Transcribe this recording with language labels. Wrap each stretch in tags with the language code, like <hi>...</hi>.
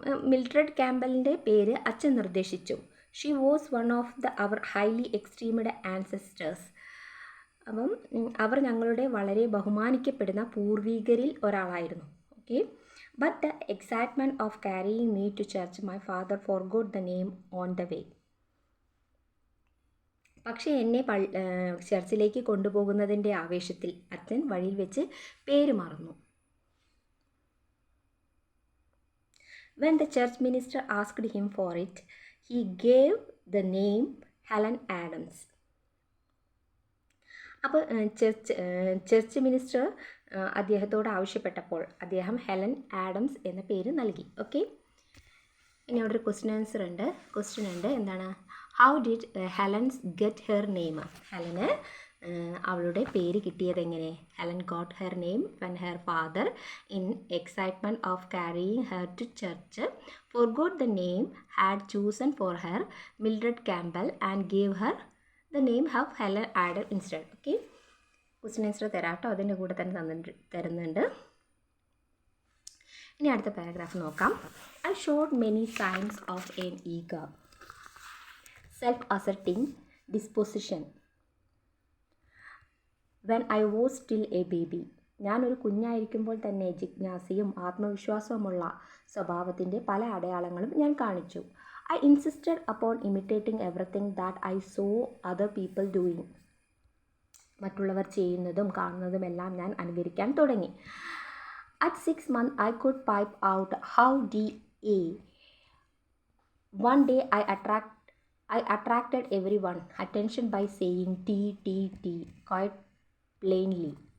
<ml>Mildred ക്യാമ്പലിൻ്റെ പേര് അച്ഛൻ നിർദ്ദേശിച്ചു.</ml> <en>She was one of our highly esteemed ancestors.</en> <ml>അപ്പം അവർ ഞങ്ങളുടെ വളരെ ബഹുമാനിക്കപ്പെടുന്ന പൂർവികരിൽ ഒരാളായിരുന്നു. Okay.</ml> <en>But the excitement of carrying me to church my father forgot the name on the way.</en> <ml>പക്ഷേ എന്നെ ചർച്ചിലേക്ക് കൊണ്ടുപോകുന്നതിൻ്റെ ആവേശത്തിൽ അച്ഛൻ വഴിയിൽ വെച്ച് പേര് മറന്നു.</ml> <en>When the church minister asked him for it, he gave the name Helen Adams.</en> <ml>അപ്പോൾ church minister അദ്ദേഹത്തോട് ആവശ്യപ്പെട്ടപ്പോൾ അദ്ദേഹം ഹെലൻ ആഡംസ് എന്ന പേര് നൽകി. ഓക്കെ. ഇനി അവിടെ ഒരു ക്വസ്റ്റ്യൻ ഉണ്ട്. എന്താണ്?</ml> <en>How did Helen's get her name?</en> <ml>Helen അവളുടെ പേര് കിട്ടിയത് എങ്ങനെ?</ml> <en>Helen got her name when her father in excitement of carrying her to church forgot the name had chosen for her Mildred Campbell and gave her the name have Helen Adam instead. Okay.</en> <ml>Question answer തരാട്ടോ, അതിൻ്റെ കൂടെ തന്നെ തരുന്നുണ്ട്. ഇനി അടുത്ത paragraph നോക്കാം.</ml> <en>I showed many signs of an eager self asserting disposition when I was still a baby.</en> <ml>ഞാനൊരു കുഞ്ഞായിരിക്കുമ്പോൾ തന്നെ ജിജ്ഞാസയും ആത്മവിശ്വാസവുമുള്ള സ്വഭാവത്തിൻ്റെ പല അടയാളങ്ങളും ഞാൻ കാണിച്ചു.</ml> <en>I insisted upon imitating everything that I saw other people doing.</en> <ml>മറ്റുള്ളവർ ചെയ്യുന്നതും കാണുന്നതുമെല്ലാം ഞാൻ അനുകരിക്കാൻ തുടങ്ങി.</ml> <en>At 6 months I could pipe out how D A. One day I attracted everyone attention by saying T T T quite plainly.</en>